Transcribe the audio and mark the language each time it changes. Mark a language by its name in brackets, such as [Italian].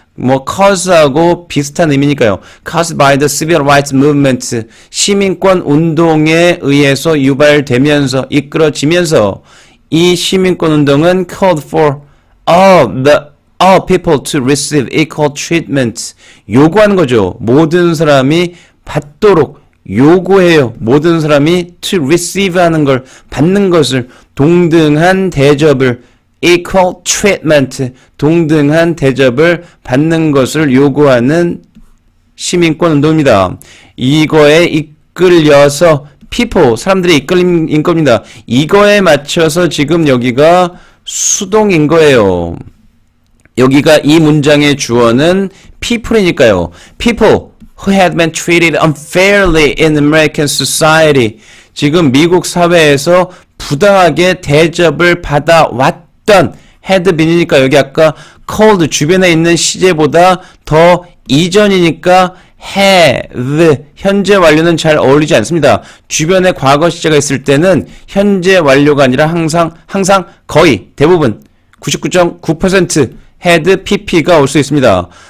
[Korean] cause하고 비슷한 의미니까요. [English] Caused by the Civil Rights Movement, [Korean] 시민권 운동에 의해서 유발되면서, 이끌어지면서, 이 시민권 운동은 [English] called for all people to receive equal treatment. [Korean] 요구하는 거죠. 모든 사람이 받도록 요구해요. 모든 사람이 [English] to receive [Korean] 하는 걸, 받는 것을, 동등한 대접을, [English] equal treatment, [Korean] 동등한 대접을 받는 것을 요구하는 시민권 운동입니다. 이거에 이끌려서 people, 사람들이 이끌린 겁니다. 이거에 맞춰서 지금 여기가 수동인 거예요. 여기가 이 문장의 주어는 people이니까요. [English] People who had been treated unfairly in American society. [Korean] 지금 미국 사회에서 부당하게 대접을 받아왔던 [English] had been [Korean] 이니까 여기 아까 cold 주변에 있는 시제보다 더 이전이니까 have, 현재 완료는 잘 어울리지 않습니다. 주변에 과거 시제가 있을 때는 현재 완료가 아니라 항상 거의 대부분 99.9% had pp가 올 수 있습니다.